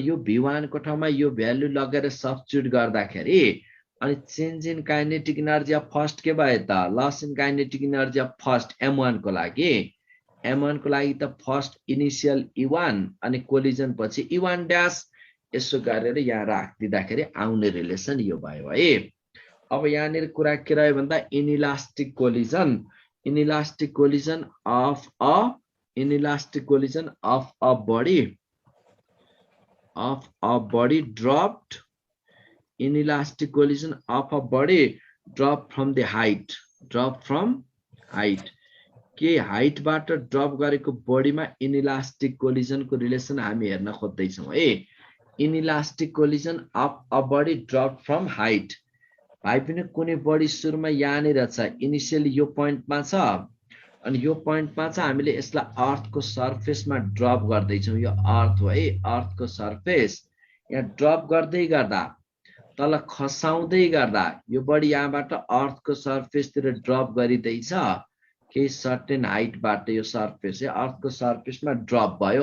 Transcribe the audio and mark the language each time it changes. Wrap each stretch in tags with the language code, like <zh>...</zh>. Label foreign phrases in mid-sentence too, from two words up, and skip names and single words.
<ne>यो v1 को ठाउँमा यो भ्यालु लगेर सब्स्टिट्युट गर्दाखेरि अनि</ne> <en>change in kinetic energy of first</en> <ne>के भयो त</ne> <en>loss in kinetic energy of first</en> <ne>m1 को लागि त</ne> <en>first initial E1</en> <ne>अनि कोलिजन पछि E1 ड्याश यसो गरेर यहाँ राखिदिँदाखेरि आउने रिलेसन यो भयो है अब यहाँनिर कुरा के रह्यो भन्दा</ne> <en>inelastic collision of a body dropped inelastic collision of a body drop from height</en> <ne>के हाइट बाट ड्रप गरेको बडीमा</ne> <en>inelastic collision</en> <ne>को रिलेसन हामी हेर्न खोज्दै छौं है</ne> <en>inelastic collision of a body dropped from height</en> <ne>भाइ पनि कुनै बडी सुरुमा यहाँनिर छ इनिशियली यो पोइन्टमा छ अनि यो पोइन्टमा छ हामीले यसलाई अर्थको सरफेसमा ड्रप गर्दै छौं यो अर्थ हो है अर्थको सरफेस यहाँ ड्रप गर्दै गर्दा तल खसाउँदै गर्दा यो बडी यहाँबाट अर्थको सरफेसतिर ड्रप गरिदै छ के</ne> <en>certain height</en> <ne>बाट यो सरफेस है अर्थको सरफेसमा ड्रप भयो</ne>